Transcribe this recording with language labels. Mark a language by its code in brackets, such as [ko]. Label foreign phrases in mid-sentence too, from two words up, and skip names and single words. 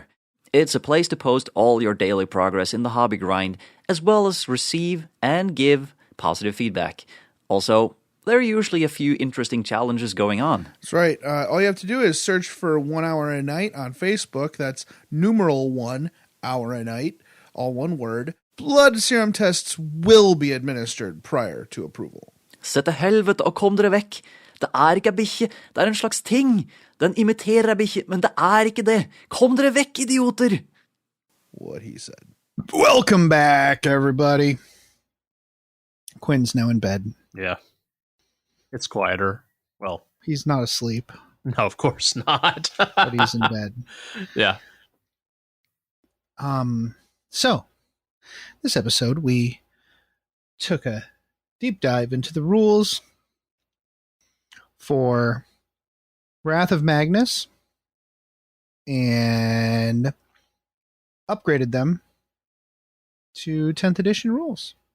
[en] It's a place to post all your daily progress in the hobby grind, as well as receive and give positive feedback. Also, there are usually a few interesting challenges going on. That's right. All you have to do is search for 1 hour a night on Facebook. That's numeral 1 hour a night, all one word. Blood serum tests will be administered prior to approval. [no] Se til helvete og kom dere vekk. Det er ikke ei bikkje, det er en slags ting. Den imiterer ei bikkje, men det er ikke det. Kom dere vekk, idioter! [en] What he said. Welcome back, everybody. Quinn's now in bed. Yeah. It's quieter. Well, he's not asleep. No, of course not. But he's in bed. Yeah. So, this episode, we took a deep dive into the rules for Wrath of Magnus and upgraded them to 10th edition rules.